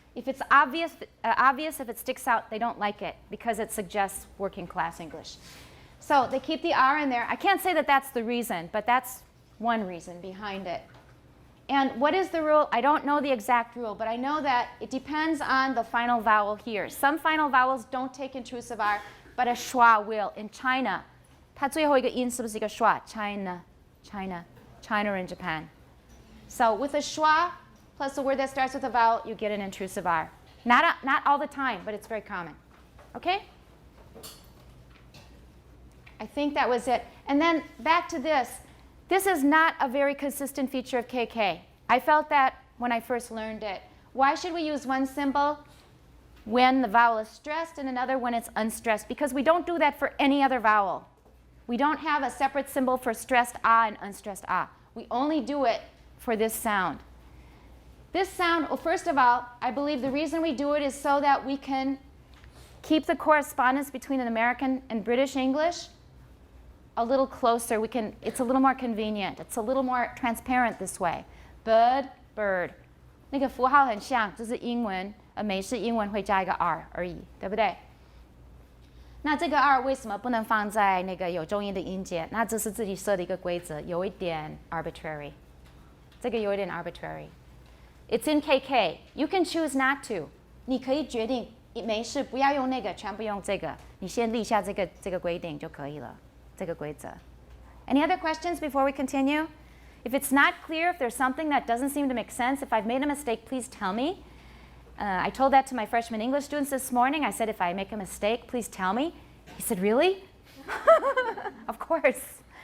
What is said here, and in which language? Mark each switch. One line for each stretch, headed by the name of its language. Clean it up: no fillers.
English: If it's obvious, if it sticks out, they don't like it because it suggests working class English. So they keep the R in there. I can't say that that's the reason, but that's one reason behind it. And what is the rule? I don't know the exact rule, but I know that it depends on the final vowel here. Some final vowels don't take intrusive R, but a schwa will.
Chinese: In China, 它最后一个音是不是一个 schwa?
English: China and Japan. So with a schwa plus a word that starts with a vowel, you get an intrusive R. Not all the time, but it's very common. Okay? I think that was it. And then back to this. This is not a very consistent feature of KK. I felt that when I first learned it. Why should we use one symbol when the vowel is stressed and another when it's unstressed? Because we don't do that for any other vowel. We don't have a separate symbol for stressed ah and unstressed ah. We only do it for this sound. This sound, well, first of all, I believe the reason we do it is so that we can keep the correspondence between an American and British English a little closer. It's a little more convenient. It's a little more transparent this way. Bird, bird.
Chinese: 那个符号很像，就是英文，美式英文会加一个 R 而已，对不对？那这个 R 为什么不能放在那个有重音的音节？那这是自己设的一个规则，有一点 arbitrary。这个有一点 arbitrary。
English: It's in KK. You can choose not to.
Chinese: 你可以决定，没事，不要用那个，全部用这个。你先立下这个规定就可以了。这个规则。
English: Any other questions before we continue? If it's not clear, if there's something that doesn't seem to make sense, if I've made a mistake, please tell me. I told that to my freshman English students this morning. I said, if I make a mistake, please tell me. He said, really? Of course.